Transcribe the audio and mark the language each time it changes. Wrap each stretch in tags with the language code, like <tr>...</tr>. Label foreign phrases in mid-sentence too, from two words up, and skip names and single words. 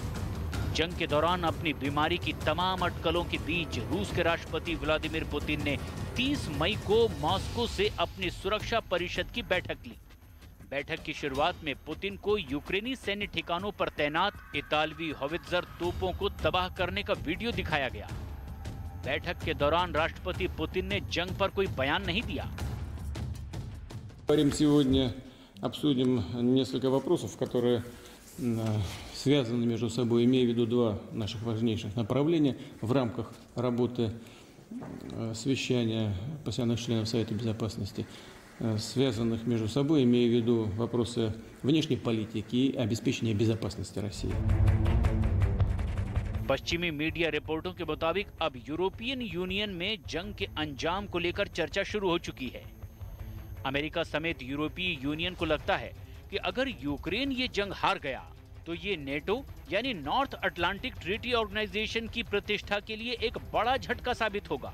<hi>जंग के दौरान अपनी बीमारी की तमाम अटकलों के बीच रूस के राष्ट्रपति व्लादिमीर पुतिन ने 30 मई को मॉस्को से अपनी सुरक्षा परिषद की बैठक ली। बैठक की शुरुआत में पुतिन को यूक्रेनी सैन्य ठिकानों पर तैनात इतालवी होवित्जर तोपों को तबाह करने का वीडियो दिखाया गया। बैठक के दौरान राष्ट्रपति पुतिन ने जंग पर कोई बयान नहीं दिया।</hi> <ru>Сегодня обсудим несколько вопросов, которые связаны между собой, имея в виду 2 наших важнейших направления в рамках работы совещания постоянных членов Совета Безопасности, связанных между собой, имея в виду вопросы внешней политики и обеспечения безопасности России.</ru> <hi>पश्चिमी मीडिया रिपोर्टों के मुताबिक अब यूरोपियन यूनियन में जंग के अंजाम को लेकर चर्चा शुरू हो चुकी है। अमेरिका समेत यूरोपीय यूनियन को लगता है कि अगर यूक्रेन ये जंग हार गया तो ये नेटो यानी नॉर्थ अटलांटिक ट्रीटी ऑर्गेनाइजेशन की प्रतिष्ठा के लिए एक बड़ा झटका साबित होगा।</hi>